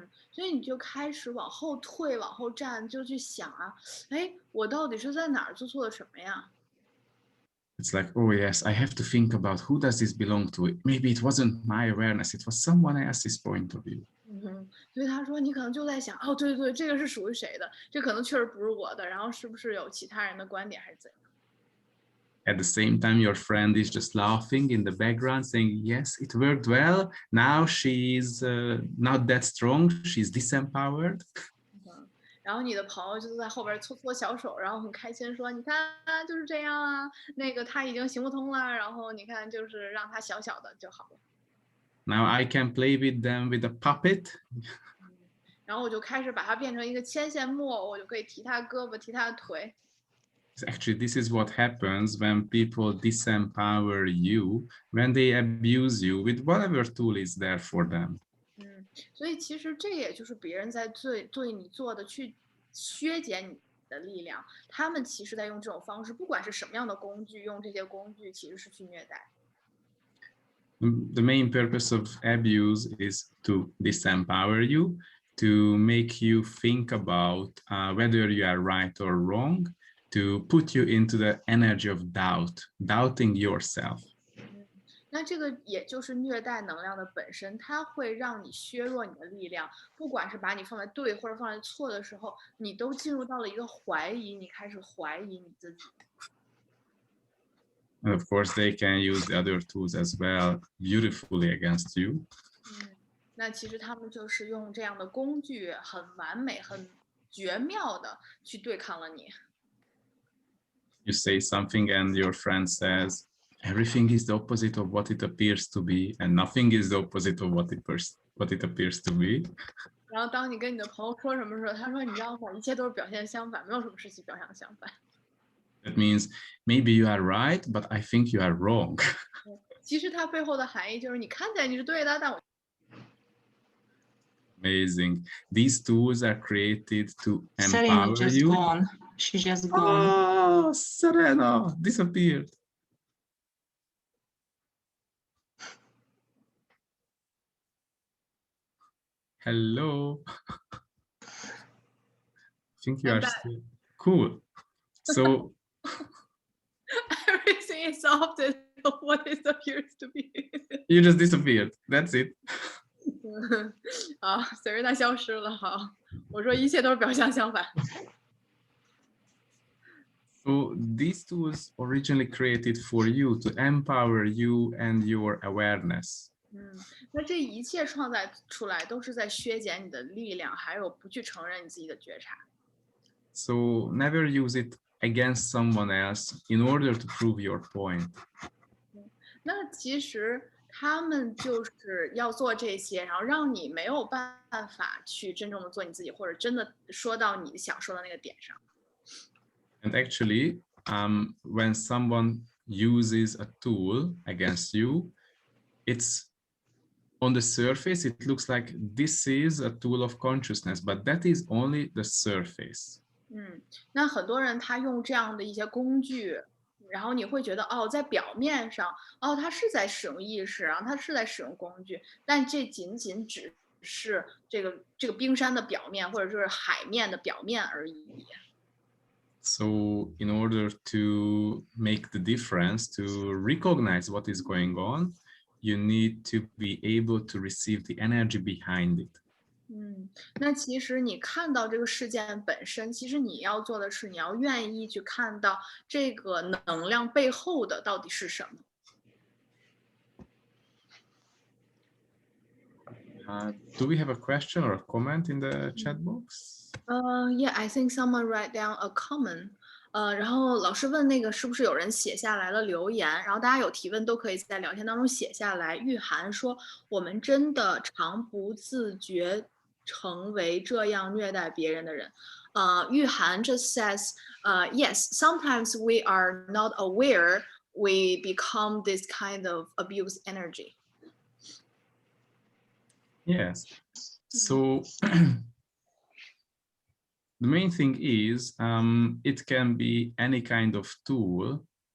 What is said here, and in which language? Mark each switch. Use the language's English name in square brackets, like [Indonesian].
[Chinese] 所以你就开始往后退、往后站，就去想啊，哎，我到底是在哪儿做错了什么呀？ [English] It's like, oh yes, I have to think about who does this belong to. Maybe it wasn't my awareness, it was someone else's point of view. [Chinese] 所以他说你可能就在想，哦，对对对，这个是属于谁的？这可能确实不是我的，然后是不是有其他人的观点还是怎样？ [English] At the same time, your friend is just laughing in the background, saying, yes, it worked well. Now she's not that strong. She's disempowered. [Chinese] 然后你的朋友就在后边搓搓小手，然后很开心说：“你看，就是这样啊，那个他已经行不通了，然后你看，就是让他小小的就好了。” [English] Now I can play with them with a puppet. [Chinese] 然后我就开始把它变成一个牵线木偶，我就可以提他胳膊，提他的腿。 [English] Actually, this is what happens when people disempower you, when they abuse you with whatever tool is there for them. [Chinese] 所以其实这也就是别人在对你做的，去削减你的力量。他们其实在用这种方式，不管是什么样的工具，用这些工具其实是去虐待。 [English] The main purpose of abuse is to disempower you, to make you think about whether you are right or wrong, to put you into the energy of doubt, doubting yourself. [Chinese] 那这个也就是虐待能量的本身，它会让你削弱你的力量，不管是把你放在对或者放在错的时候，你都进入到了一个怀疑，你开始怀疑你自己。 [English] And of course, they can use the other tools as well beautifully against you. [Chinese] 那其实他们就是用这样的工具，很完美、很绝妙的去对抗了你。 [English] You say something and your friend says, everything is the opposite of what it appears to be, and nothing is the opposite of what it appears to be. [Chinese] 然后当你跟你的朋友说什么时候，他说：“你知道吗？一切都是表现相反，没有什么事情表现相反。” [English] That means maybe you are right, but I think you are wrong. [Chinese] 其实它背后的含义就是，你看起来你是对的，但我 [English] Amazing. These tools are created to Serena empower just you. gone. She just gone. Oh, Serena disappeared. Hello. I think you I'm are back. still cool. So Everything is often what it appears to be. you just disappeared. That's it. [Chinese] 啊，Serena 消失了。好，我说一切都是表象相反。 [English] So these tools originally created for you to empower you and your awareness. [Chinese] 那这一切创造出来都是在削减你的力量，还有不去承认你自己的觉察。 [English] So never use it against someone else in order to prove your point. [Chinese] 那其实他们就是要做这些，然后让你没有办法去真正的做你自己，或者真的说到你想说的那个点上。 [English] And actually, when someone uses a tool against you, it's on the surface, it looks like this is a tool of consciousness, but that is only the surface. [Chinese] 那很多人他用这样的一些工具，然后你会觉得哦，在表面上，哦，他是在使用意识，然后他是在使用工具，但这仅仅只是这个冰山的表面，或者说是海面的表面而已。 [English] So in order to make the difference, to recognize what is going on, you need to be able to receive the energy behind it. [Chinese] 那其实你看到这个事件本身，其实你要做的是，你要愿意去看到这个能量背后的到底是什么。 [English] Do we have a question or a comment in the chat box? Yeah, I think someone write down a comment. [Chinese] 然后老师问那个是不是有人写下来了留言，然后大家有提问都可以在聊天当中写下来。玉涵说：“我们真的常不自觉成为这样虐待别人的人。” [English] 玉涵 just says, yes, sometimes we are not aware we become this kind of abuse energy. Yes. So the main thing is it can be any kind of tool.